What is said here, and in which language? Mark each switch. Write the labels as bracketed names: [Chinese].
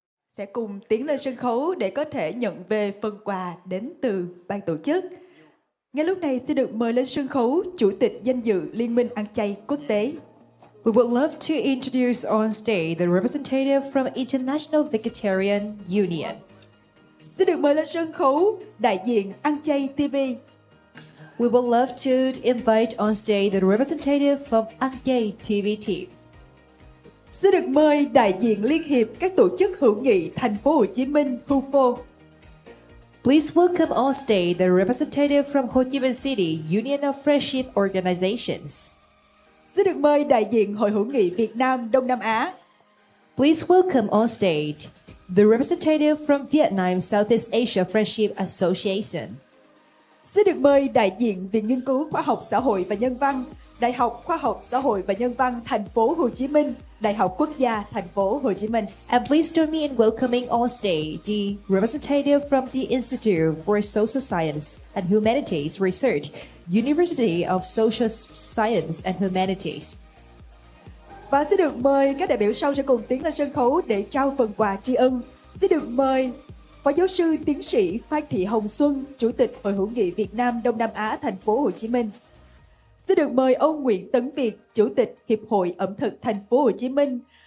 [Vietnamese] Sẽ cùng tiến lên sân khấu để có thể nhận về phần quà đến từ ban tổ chức. Ngay lúc này xin được mời lên sân khấu Chủ tịch danh dự Liên minh ăn chay quốc tế. [English] We would love to introduce on stage the representative from International Vegetarian Union. [Vietnamese] Xin được mời lên sân khấu đại diện Ăn Chay TV. [English] We would love to invite on stage the representative from Ăn Chay TV team. [Vietnamese] Xin được mời đại diện Liên hiệp các tổ chức hữu nghị thành phố Hồ Chí Minh HUFO. [English] Please welcome on stage the representative from Ho Chi Minh City Union of Friendship Organizations. [Vietnamese] Xin được mời đại diện Hội hữu nghị Việt Nam Đông Nam Á. [English] Please welcome on stage the representative from Vietnam Southeast Asia Friendship Association. [Vietnamese] Xin được mời đại diện Viện Nghiên cứu Khoa học Xã hội và Nhân văn, Đại học Khoa học Xã hội và Nhân văn Thành phố Hồ Chí Minh, Đại học Quốc gia Thành phố Hồ Chí Minh. [English] And please join me in welcoming on stage the representative from the Institute for Social Science and Humanities Research, University of Social Science and Humanities. [Vietnamese] Và xin được mời các đại biểu sau sẽ cùng tiến lên sân khấu để trao phần quà tri ân. Xin được mời Phó giáo sư tiến sĩ Phan Thị Hồng Xuân, Chủ tịch Hội hữu nghị Việt Nam Đông Nam Á Thành phố Hồ Chí Minh. Xin được mời ông Nguyễn Tấn Việt, Chủ tịch Hiệp hội Ẩm thực Thành phố Hồ Chí Minh.